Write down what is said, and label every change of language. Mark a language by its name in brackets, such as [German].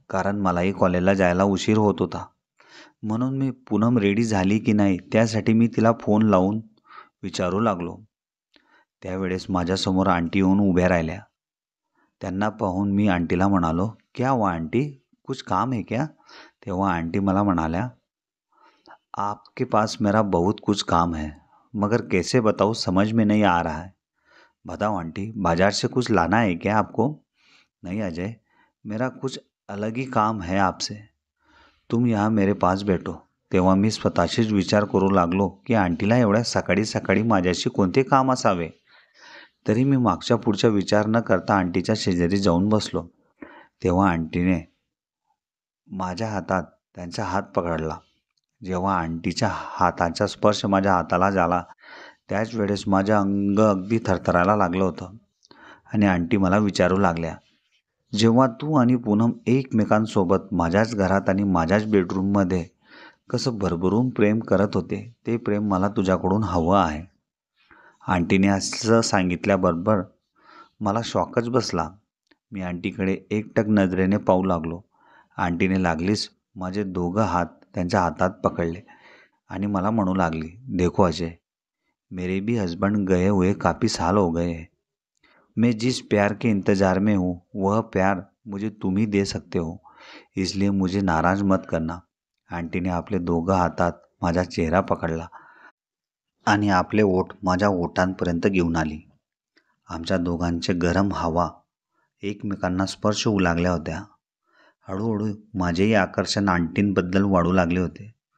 [Marathi] कारण मलाही कॉलेजला जायला उशीर होत होता. म्हणून मी पूनम रेडी झाली की नाही त्यासाठी मी तिला फोन लावून विचारू लागलो. त्यावेळेस माझ्यासमोर आंटी येऊन उभ्या राहिल्या. त्यांना पाहून मी आंटीला म्हणालो, [Hindi] क्या हुआ आंटी, कुछ काम है क्या? [Marathi] तेव्हा आंटी मला म्हणाल्या, [Hindi] आपके पास मेरा बहुत कुछ काम है, मगर कैसे बताऊँ, समझ में नहीं आ रहा है. बताओ आंटी, बाजार से कुछ लाना है क्या आपको? नहीं अजय, मेरा कुछ अलग ही काम है आपसे, तुम यहाँ मेरे पास बैठो. [Marathi] तेव्हा मी स्वतःशीच विचार करू लागलो की आंटीला एवढ्या सकाळी सकाळी माझ्याशी कोणते काम असावे. तरी मी मागच्या पुढचा विचार न करता आंटीच्या शेजारी जाऊन बसलो. तेव्हा आंटीने माझ्या हातात त्यांचा हात पकडला. जेव्हा आंटीच्या हाताचा स्पर्श माझ्या हाताला झाला त्याच वेळेस माझं अंग अगदी थरथरायला लागलं होतं आणि आंटी मला विचारू लागल्या, जेव्हा तू आणि पूनम एकमेकांसोबत माझ्याच घरात आणि माझ्याच बेडरूममध्ये कसं भरभरून प्रेम करत होते, ते प्रेम मला तुझ्याकडून हवं आहे. आंटीने असं सांगितल्याबरोबर मला शॉकच बसला. मी आंटीकडे एकटक नजरेने पाहू लागलो. आंटीने लागलीच माझे दोघं हात त्यांच्या हातात पकडले आणि मला म्हणू लागली, [Hindi] देखो अजय, मेरे भी हस्बैंड गए हुए काफ़ी साल हो गए हैं. मैं जिस प्यार के इंतज़ार में हूँ वह प्यार मुझे तुम ही दे सकते हो, इसलिए मुझे नाराज़ मत करना. [Marathi] आंटीने आपले दोघं हातात माझा चेहरा पकडला आणि आपले ओठ माझ्या ओठांपर्यंत घेऊन आली. आमच्या दोघांचे गरम हवा एकमेकांना स्पर्श होऊ लागल्या होत्या. हळूहळू माझेही आकर्षण आंटींबद्दल वाढू लागले होते.